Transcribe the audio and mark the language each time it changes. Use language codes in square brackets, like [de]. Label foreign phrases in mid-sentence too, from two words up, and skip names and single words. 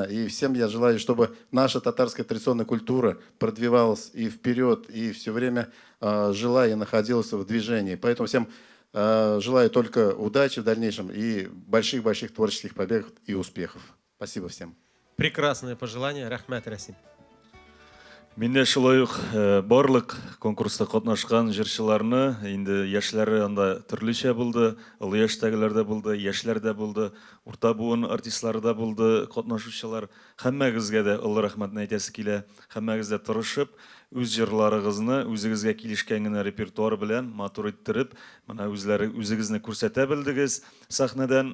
[ru] И всем я желаю, чтобы наша татарская традиционная культура продвигалась и вперед, и все время жила и находилась в движении. Поэтому всем желаю только удачи в дальнейшем и больших-больших творческих побед и успехов. Спасибо всем. Прекрасное пожелание. [tt] Рахмәт, Расим. Менде шулай ук барлык конкурста катнашкан җырчыларны, инде яшьләре анда төрлечә булды, олы яшьтәгеләр дә булды, яшьләр дә булды, урта буын артистлар да булды, катнашучылар. Һәммәгезгә дә олы рәхмәтне әйтәсе килә. Һәммәгез дә тырышып, үз җырларыгызны үзегезгә килешкән генә репертуар белән матур иттереп, менә үзегезне күрсәтә белдегез сәхнәдән.